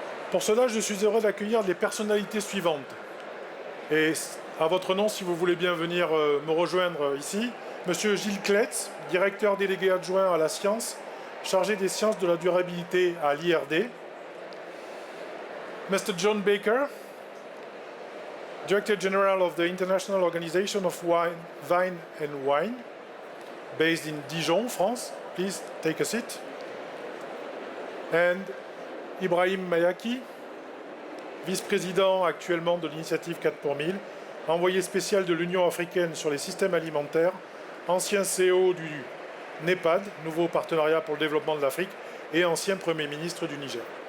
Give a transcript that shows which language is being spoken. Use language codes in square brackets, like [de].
[fr] Pour cela, je suis heureux d'accueillir les personnalités suivantes. Et à votre nom, si vous voulez bien venir me rejoindre ici, Monsieur Gilles Kletz, directeur délégué adjoint à la science, chargé des sciences de la durabilité à l'IRD. [en] Mr. John Baker, Director General of the International Organization of Vine and Wine, based in Dijon, France. Please take a seat. [fr] And Ibrahim Mayaki, vice-président actuellement de l'initiative 4 pour 1000, envoyé spécial de l'Union africaine sur les systèmes alimentaires, ancien CEO du NEPAD, nouveau partenariat pour le développement de l'Afrique, et ancien Premier ministre du Niger.